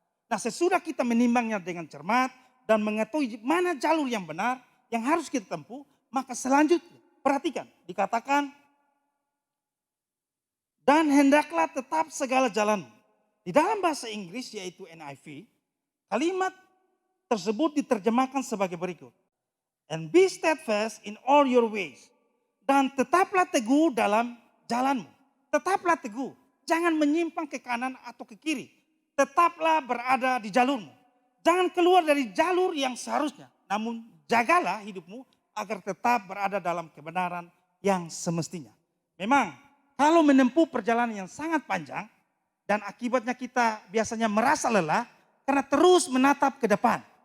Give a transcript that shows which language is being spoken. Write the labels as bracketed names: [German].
[Indonesian] Nah, sesudah kita menimbangnya dengan cermat dan mengetahui mana jalur yang benar yang harus kita tempuh, maka selanjutnya perhatikan, dikatakan, dan hendaklah tetap segala jalanmu. Di dalam bahasa Inggris yaitu NIV, kalimat tersebut diterjemahkan sebagai berikut. [English] And be steadfast in all your ways. [Indonesian] Dan tetaplah teguh dalam jalanmu. Tetaplah teguh. Jangan menyimpang ke kanan atau ke kiri. Tetaplah berada di jalurmu. Jangan keluar dari jalur yang seharusnya. Namun jagalah hidupmu agar tetap berada dalam kebenaran yang semestinya. Memang kalau menempuh perjalanan yang sangat panjang, dan akibatnya kita biasanya merasa lelah karena terus menatap ke depan.